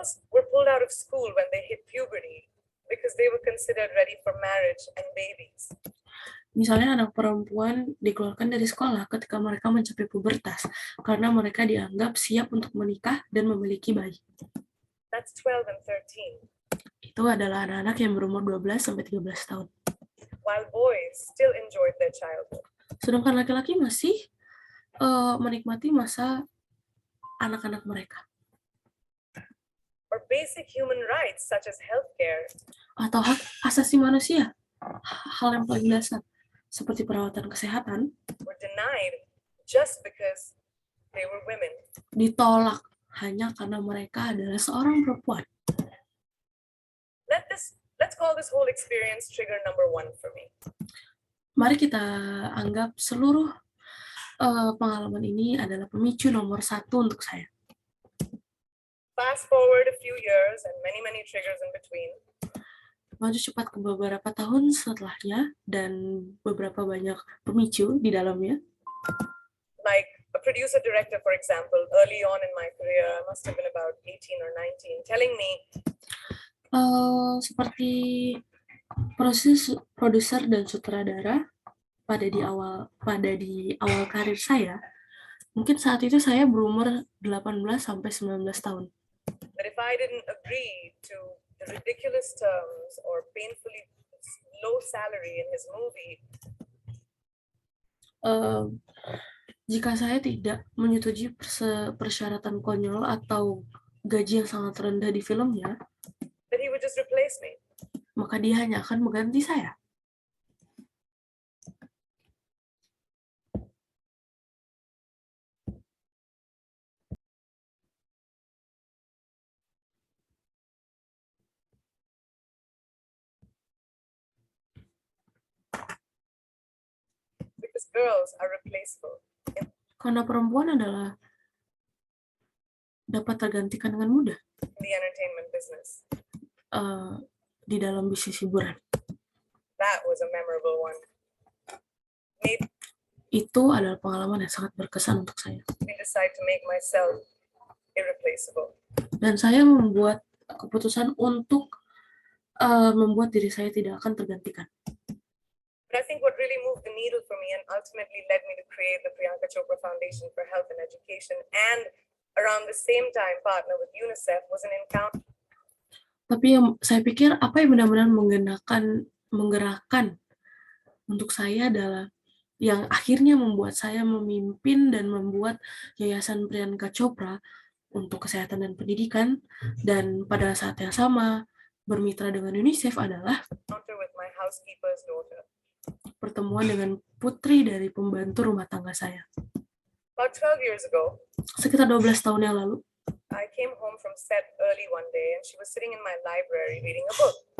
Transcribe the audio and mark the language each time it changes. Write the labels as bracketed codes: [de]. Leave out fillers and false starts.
[en] girls were pulled out of school when they hit puberty because they were considered ready for marriage and babies. [id] Misalnya anak perempuan dikeluarkan dari sekolah ketika mereka mencapai pubertas karena mereka dianggap siap untuk menikah dan memiliki bayi. [en] That's 12 and 13. [id] Itu adalah anak-anak yang berumur 12 sampai 13 tahun. [en] While boys still enjoyed their childhood. [id] Sedangkan laki-laki masih menikmati masa anak-anak mereka. [en] Or basic human rights such as healthcare. [id] Atau hak asasi manusia, hal yang paling dasar seperti perawatan kesehatan, [en] were denied just because they were women. [id] Ditolak hanya karena mereka adalah seorang perempuan. [en] Let's call this whole experience trigger number 1 for me. [id] Mari kita anggap seluruh pengalaman ini adalah pemicu nomor 1 untuk saya. [en] Fast forward a few years and many triggers in between. [id] Maju cepat ke beberapa tahun setelahnya dan beberapa banyak pemicu di dalamnya. [en] Like a producer director, for example, early on in my career, I must have been about 18 or 19, telling me [id] seperti produser dan sutradara pada di awal karir saya. Mungkin saat itu saya berumur 18 sampai 19 tahun. [en] That if I didn't agree to the ridiculous terms or painfully low salary in his movie, [id] jika saya tidak menyetujui persyaratan konyol atau gaji yang sangat rendah di filmnya, [en] that he would just replace me. [id] Maka dia hanya akan mengganti saya. [en] Because girls are replaceable. [id] Karena perempuan adalah dapat tergantikan dengan mudah. [en] In the entertainment business. [id] Di dalam bisnis hiburan. [en] That was a memorable one. [id] Itu adalah pengalaman yang sangat berkesan untuk saya. [en] I decide to make myself irreplaceable. [id] Dan saya membuat keputusan untuk membuat diri saya tidak akan tergantikan. [en] But I think what really moved the needle for me and ultimately led me to create the Priyanka Chopra Foundation for Health and Education and around the same time partner with UNICEF was an encounter. [id] Tapi yang saya pikir apa yang benar-benar menggerakkan untuk saya adalah yang akhirnya membuat saya memimpin dan membuat Yayasan Priyanka Chopra untuk kesehatan dan pendidikan, dan pada saat yang sama bermitra dengan UNICEF adalah [en] with my housekeeper's daughter. [id] Pertemuan dengan putri dari pembantu rumah tangga saya. [en] About 12 years ago, [id] sekitar 12 tahun yang lalu, [en] I came home from set early one day and she was sitting in my library reading a book.